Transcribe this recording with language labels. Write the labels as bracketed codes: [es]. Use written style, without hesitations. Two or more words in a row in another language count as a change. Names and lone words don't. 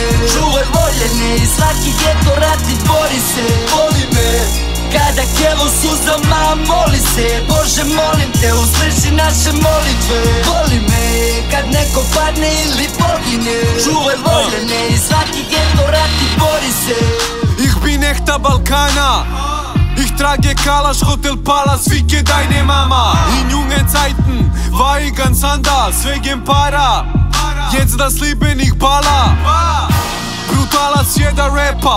[sr] Čuvaj voljene i svaki geto rati bori se. Boli me kada kevo suzama moli se. Bože molim te, usliši naše molitve. Boli me kad neko padne ili pogine. Čuvaj voljene i svaki geto rati bori se. [de] Ich bin echter Balkaner. Ich trage Kalasch, Hotel Palace, Ficke deine Mama. In jungen Zeiten war ich ganz anders, wegen Para. Jetzt das Leben ich baller. Brutal als jeder Rapper.